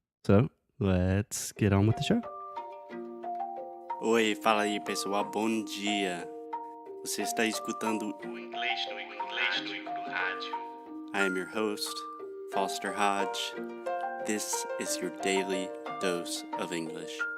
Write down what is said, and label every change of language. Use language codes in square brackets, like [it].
[en] So, let's get on with the show. [pt] Oi, fala aí, pessoal. Bom dia. Você está escutando o Inglês no Rádio. [en] I am your host, Foster Hodge. This is your daily dose of English.